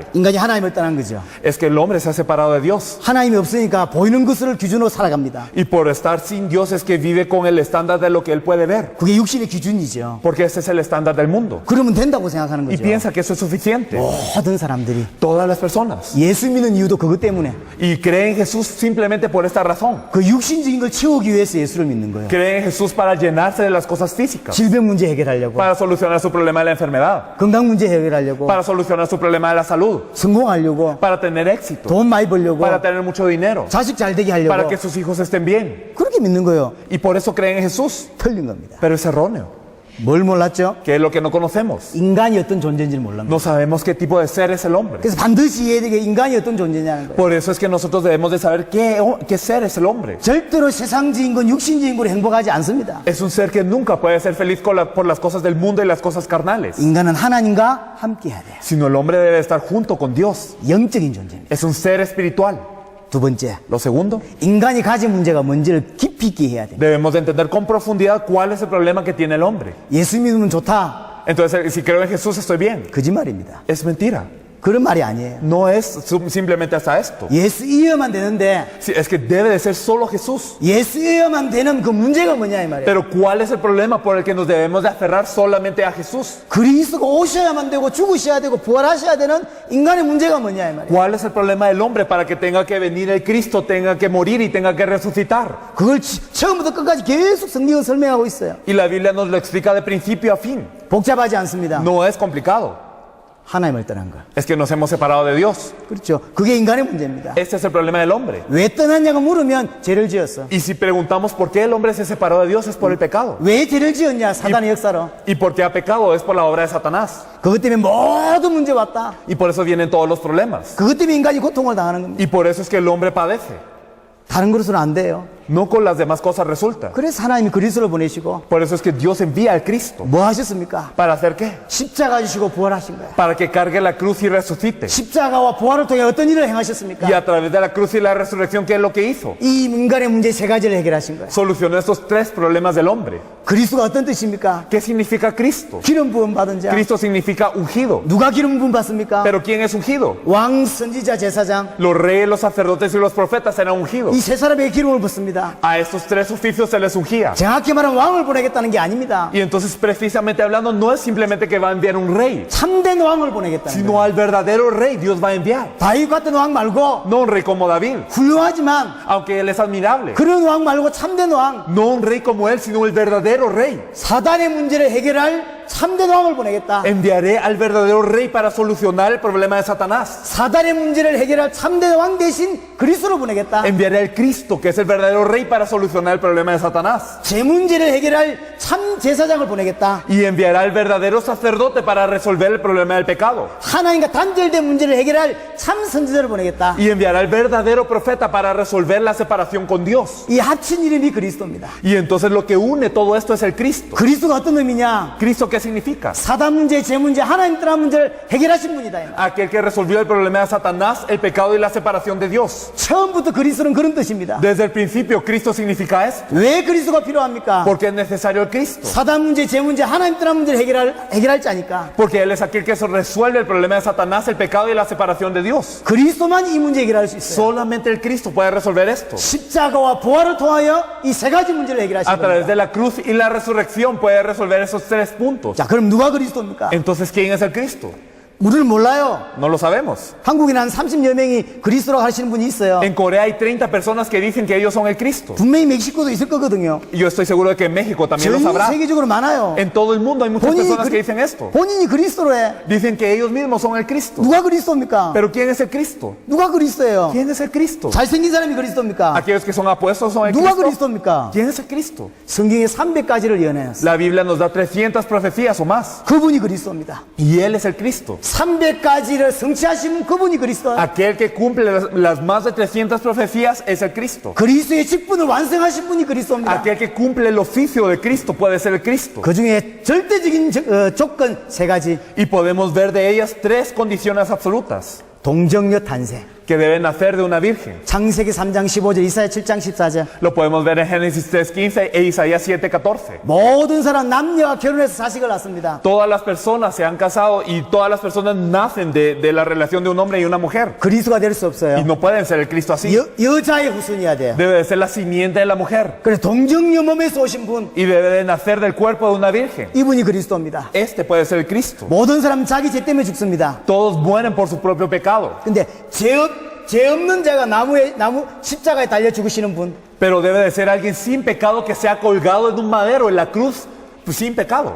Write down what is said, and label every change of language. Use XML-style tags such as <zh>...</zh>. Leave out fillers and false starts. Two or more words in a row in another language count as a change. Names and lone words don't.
<ko>인간이 하나님을 떠난 거죠.</ko> <es>Es que el hombre se ha separado de Dios.</es> <ko>하나님이 없으니까 보이는 것을 기준으로 살아갑니다.</ko> <es>Y por estar sin Dios es que vive con el estándar de lo que él puede ver.</es> <ko>그게 육신의 기준이죠.</ko> <es>Porque ese es el estándar del mundo.</es> <ko>그러면 된다고 생각하는</ko> <es>Y</es> <ko>거죠.</ko> <es>piensa que eso es suficiente.</es> <ko>모든 사람들이</ko> <es>Todas las personas.</es> <ko>예수 믿는 이유도 그것 때문에</ko> <es>Y creen en Jesús simplemente por esta razón.</es> <ko>그 육신적인 걸 채우기 위해서 예수를 믿는 거예요.</ko> <es>Creen en Jesús para llenarse de las cosas físicas.</es> <ko>질병 문제 해결하려고,</ko> <es>Para solucionar su problema de la enfermedad.</es> <ko>건강 문제 해결하려고,</ko> <es>Para solucionar su problema de la salud.</es> <ko>성공하려고,</ko> <es>Para tener éxito.</es> <ko>돈 많이 벌려고,</ko> <es>Para tener mucho dinero.</es> <ko>자식 잘 되게</ko> <es>Para</es> <ko>하려고</ko> <es>que sus hijos estén bien.</es> <ko>그렇게 믿는 거예요.</ko> <es>Y por eso creen en Jesús.</es> <ko>틀린 겁니다.</ko> <es>Pero es erróneo.</es> <ko>뭘 몰랐죠?</ko> <es>¿Qué es lo que no conocemos?</es> <ko>인간이 어떤 존재인지를 몰랐습니다.</ko> <es>No sabemos qué tipo de ser es el hombre.</es> <ko>그래서 반드시 이해해야 되게 인간이 어떤 존재냐는 거예요.</ko> <es>Por eso es que nosotros debemos de saber qué ser es el hombre.</es> <ko>절대로 세상적인 건 육신적인 걸로 행복하지 않습니다.</ko> <es>Es un ser que nunca puede ser feliz por las cosas del mundo y las cosas carnales.</es> <ko>인간은 하나님과 함께 해야 돼요.</ko> <es>Sino el hombre debe estar junto con Dios.</es> <ko>영적인 존재입니다.</ko> <es>Es un ser espiritual.</es> <ko>두 번째,</ko> <es>Lo segundo,</es> <ko>인간이 가진 문제가 뭔지를 깊이 있게 해야 돼요.</ko> <es>debemos de entender con profundidad cuál es el problema que tiene el hombre.</es> <ko>예수 믿으면 좋다.</ko> <es>Entonces, si creo en Jesús estoy bien.</es> <ko>거짓말입니다.</ko> <es>Es mentira.</es> <ko>그런 말이 아니에요.</ko> <es>No es simplemente hasta esto.</es> <ko>예수 이어만 되는데</ko> <es>Sí, es que debe de ser solo Jesús.</es> <ko>예수 이어만 되는 그 문제가 뭐냐 이 말이에요.</ko> <es>Pero ¿cuál es el problema por el que nos debemos de aferrar solamente a Jesús?</es> <ko>그리스도가 오셔야만 되고 죽으셔야 되고 부활하셔야 되는 인간의 문제가 뭐냐 이 말이에요.</ko> <es>¿Cuál es el problema del hombre para que tenga que venir el Cristo, tenga que morir y tenga que resucitar?</es> <ko>그걸 처음부터 끝까지 계속 성경은 설명하고 있어요.</ko> <es>Y la Biblia nos lo explica de principio a fin.</es> <ko>복잡하지 않습니다.</ko> <es>No es complicado.</es> <ko>하나님을 떠난 거.</ko> <es>Es que nos hemos separado de Dios.</es> <ko>그렇죠. 그게 인간의 문제입니다.</ko> <es>Este es el problema del hombre.</es> <ko>왜 떠났냐고 물으면 죄를 지었어.</ko> <es>Y si preguntamos por qué el hombre se separó de Dios es por el pecado.</es> <ko>왜 죄를 지었냐? 사단의 역사로.</ko> <es>Y por qué ha pecado es por la obra de Satanás.</es> <ko>그것 때문에 모든 문제 왔다.</ko> <es>Y por eso vienen todos los problemas.</es> <ko>그것 때문에 인간이 고통을 당하는 겁니다.</ko> <es>Y por eso es que el hombre padece.</es> <ko>다른 것으로는 안 돼요.</ko> <es>No con las demás cosas resulta.</es> <ko>그래서 하나님이 그리스도를 보내시고</ko> <es>Por eso es que Dios envía al Cristo.</es> <ko>뭐 하셨습니까?</ko> <es>¿Para hacer qué?</es> <ko>십자가 지시고 부활하신 거예요.</ko> <es>Para que cargue la cruz y resucite.</es> <ko>십자가와 부활을 통해 어떤 일을 행하셨습니까?</ko> <es>Y a través de la cruz y la resurrección, ¿qué es lo que hizo?</es> <ko>이 인간의 문제 세 가지를 해결하신 거예요.</ko> <es>Solucionó estos tres problemas del hombre.</es> <ko>그리스도가 어떤 뜻입니까?</ko> <es>¿Qué significa Cristo?</es> <ko>기름 부음 받은 자.</ko> <es>Cristo significa ungido.</es> <ko>누가 기름 부음 받습니까?</ko> <es>¿Pero quién es ungido?</es> <ko>왕, 선지자, 제사장.</ko> <es>Los reyes, los sacerdotes y los profetas eran ungidos.</es> <ko>이 세 사람에게 기름을 붓습니다.</ko> <es>A estos tres oficios se les ungía.</es> <ko>정확히 말하면 왕을 보내겠다는 게 아닙니다.</ko> <es>Y entonces, precisamente hablando, no es simplemente que va a enviar un rey,</es> <ko>참된 왕을 보내겠다는 거예요.</ko> <es>sino al verdadero rey Dios va a enviar.</es> <ko>다윗 같은 왕 말고</ko> <es>No un rey como David,</es> <ko>훌륭하지만</ko> <es>aunque él es admirable.</es> <ko>그런 왕 말고 참된 왕,</ko> <es>No un rey como él, sino el verdadero rey.</es> <ko>사단의 문제를 해결할 참된 왕을 보내겠다.</ko> <es>Enviaré al verdadero rey para solucionar el problema de Satanás.</es> <ko>사단의 문제를 해결할 참된 왕 대신 그리스도를 보내겠다.</ko> <es>Enviaré al Cristo, que es el verdadero rey, para solucionar el problema de Satanás.</es> <ko>제 문제를 해결할 참 제사장을 보내겠다.</ko> <es>Y enviará al verdadero sacerdote para resolver el problema del pecado.</es> <ko>하나님과 단절된 문제를 해결할 참 선지자를 보내겠다.</ko> <es>Y enviará al verdadero profeta para resolver la separación con Dios.</es> <ko>이 합친 이름이 그리스도입니다.</ko> <es>Y entonces lo que une todo esto es el Cristo.</es> <ko>그리스도가 어떤 의미냐?</ko> <es>¿Cristo qué significa?</es> <ko>사단 문제, 제 문제, 하나님 떠난 문제를 해결하신 분이다. 이 말.</ko> <es>Aquel que resolvió el problema de Satanás, el pecado y la separación de Dios.</es> <ko>처음부터 그리스도는 그런 뜻입니다.</ko> <es>Desde el principio, Cristo significa esto.</es> <ko>왜 그리스도가 필요합니까?</ko> <es>Porque es necesario el Cristo.</es> <ko>사단 문제, 제 문제, 하나님 떠난 문제를 해결할 자니까.</ko> <es>Porque Él es aquel que resuelve el problema de Satanás, el pecado y la separación de Dios.</es> <ko>그리스도만 이 문제 해결할 수 있어요.</ko> <es>Solamente el Cristo puede resolver esto.</es> <ko>십자가와 부활을 통하여 이 세 가지 문제를 해결하신</ko> <es>A través</es> <ko>겁니다.</ko> <es>de la cruz y la resurrección puede resolver esos tres puntos.</es> <ko>자, 그럼 누가 그리스도입니까?</ko> <es>Entonces, ¿quién es el Cristo?</es> <ko>우리는 몰라요.</ko> <es>No lo sabemos.</es> <ko>한국에는 한 30여 명이 그리스도라고 하시는 분이 있어요.</ko> <es>En Corea hay 30 personas que dicen que ellos son el Cristo.</es> <ko>분명히 멕시코도 있을 거거든요.</ko> <es>Y yo estoy seguro de que en México también lo</es> <ko>전</ko> <es>sabrá.</es> <ko>세계적으로 많아요.</ko> <es>En todo el mundo hay muchas</es> <ko>본인이,</ko> <es>personas que dicen esto.</es> <ko>본인이 그리스도로 해.</ko> <es>Dicen que ellos mismos son el Cristo.</es> <ko>누가 그리스도입니까?</ko> <es>Pero ¿quién es el Cristo?</es> <ko>누가 그리스도예요?</ko> <es>¿Quién es el Cristo?</es> <ko>잘생긴 사람이 그리스도입니까?</ko> <es>Aquellos que son apuestos son el</es> <ko>누가</ko> <es>Cristo.</es> <ko>그리스도입니까?</ko> <es>¿Quién es el Cristo?</es> <ko>성경에 300가지를 예언해놨어요.</ko> <es>La Biblia nos da 300 profecías o más.</es> <ko>그분이 그리스도입니다.</ko> <es>Y Él es el Cristo.</es> <ko>300가지를 성취하시면 그분이 그리스도.</ko> <es>Aquel que cumple las más de 300 profecías es el Cristo.</es> <ko>그리스도의 직분을 완성하신 분이 그리스도입니다.</ko> <es>Aquel que cumple el oficio de Cristo puede ser el Cristo.</es> <ko>그 중에 절대적인 조건 세 가지.</ko> <es>Y podemos ver de ellas tres condiciones absolutas</es> <ko>동정녀 탄생.</ko> <es>que deben nacer de una virgen.</es> <ko>창세기 3장 15절, 이사야 7장 14절.</ko> <es>Lo podemos ver en Génesis 3:15 e Isaías 7:14.</es> <ko>모든 사람 남녀가 결혼해서 자식을 낳습니다.</ko> <es>Todas las personas se han casado y todas las personas nacen de la relación de un hombre y una mujer.</es> <ko>그리스도가 될 수</ko> <es>Y</es> <ko>없어요.</ko> <es>no pueden ser el Cristo así.</es> <ko>여자의 후손이어야 돼요.</ko> <es>Debe de ser la simiente de la mujer.</es> <ko>그래서 동정녀 몸에서 오신 분,</ko> <es>Y debe de nacer del cuerpo de una virgen.</es> <ko>이분이 그리스도입니다.</ko> <es>Este puede ser el Cristo.</es> <ko>모든 사람 자기 죄 때문에 죽습니다.</ko> <es>Todos mueren por su propio pecado.</es> <ko>근데 죄 없는 자가 나무 십자가에 달려 죽으시는 분,</ko> <es>Pero debe de ser alguien sin pecado que sea colgado en un madero en la cruz sin pecado.</es>